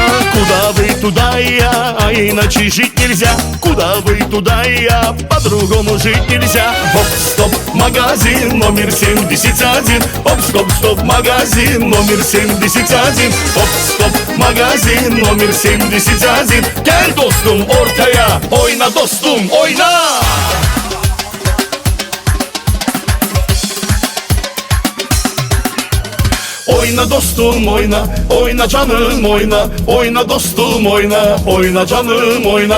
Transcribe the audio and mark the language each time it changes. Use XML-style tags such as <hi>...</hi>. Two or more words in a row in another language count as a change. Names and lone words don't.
<ru>Куда вы, туда и я, а иначе жить нельзя. Куда вы, туда и я, по-другому жить нельзя. Хоп-стоп, магазин номер 71. Хоп-стоп-стоп, магазин номер 71. Хоп-стоп, магазин номер 71.</ru> <tr>Gel dostum ortaya, oyna dostum, oyna! Oyna dostum oyna, oyna canım oyna. Oyna dostum oyna, oyna canım oyna.</tr>